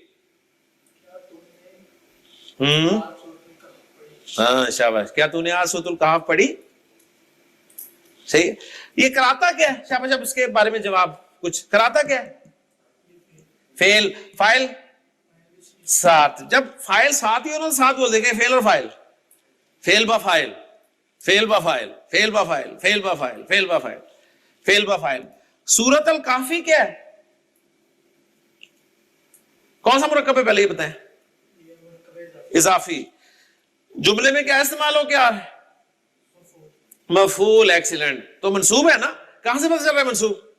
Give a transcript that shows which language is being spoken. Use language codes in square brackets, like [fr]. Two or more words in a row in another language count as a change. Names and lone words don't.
[ur] ہاں شاباش, کیا تو نے آج سورۃ الکہف پڑھی؟ صحیح. یہ کراتا کیا ہے؟ شاباش, اب اس کے بارے میں جواب کچھ. کراتا کیا ہے؟ فعل, فاعل ساتھ. جب فاعل ساتھ ہی ہو نا ساتھ بول دیں گے فعل اور فاعل. فعل با فاعل, فعل با فاعل, فعل با فاعل, فعل با فاعل, فعل با فاعل, فعل با فاعل. سورۃ الکہف کیا ہے؟ کون سا مرکب ہے پہلے یہ بتائیں؟ اضافی. جملے میں کیا استعمال ہو کیا ہے؟ مفعول. ایکسیلنٹ. تو منصوب ہے نا. کہاں سے پتہ چل رہا ہے منصوب؟